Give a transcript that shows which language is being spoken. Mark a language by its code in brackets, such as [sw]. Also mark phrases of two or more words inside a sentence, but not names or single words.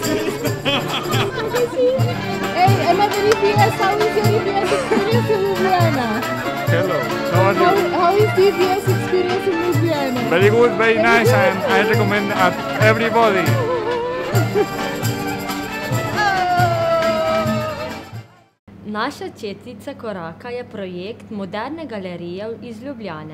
[en] Hey, another EPS, how is your EPS experience in Ljubljana? TVS experience in Ljubljana? Very good, very nice, and I recommend everybody. [sl] Naša četica koraka je projekt moderne galerije iz Ljubljane.